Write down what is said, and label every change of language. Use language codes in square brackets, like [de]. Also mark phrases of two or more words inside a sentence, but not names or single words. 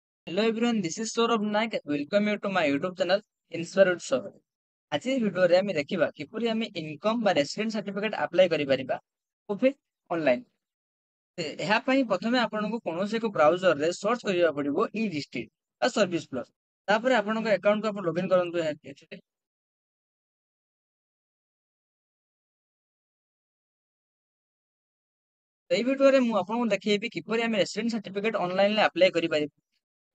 [en] Hello everyone, this is Saurabh Naik. Welcome you to my YouTube channel Inspired Saurabh. [or] ଆଜି ଭିଡିଓରେ ଆମେ ଦେଖିବା କିପରି ଆମେ ଇନକମ୍ ବା [en] resident certificate apply [or] କରିପାରିବା କୋଉଠି ଅନଲାଇନ। ଏହା ପାଇଁ ପ୍ରଥମେ ଆପଣଙ୍କୁ କୌଣସି ଏକ ବ୍ରାଉଜରରେ ସର୍ଚ୍ଚ କରିବାକୁ ପଡିବ ଇ ଡିଷ୍ଟ୍ରିକ୍ଟ ବା ସର୍ଭିସ ପ୍ଲସ୍। ତାପରେ ଆପଣଙ୍କ ଆକାଉଣ୍ଟକୁ ଆପଣ ଲଗ୍ଇନ କରନ୍ତୁ ଏଥିରେ। ଏଇ ଭିଡିଓରେ ମୁଁ ଆପଣଙ୍କୁ ଦେଖେଇବି କିପରି ଆମେ [en] resident certificate [or] ଅନଲାଇନରେ ଆପ୍ଲାଏ କରିପାରିବା।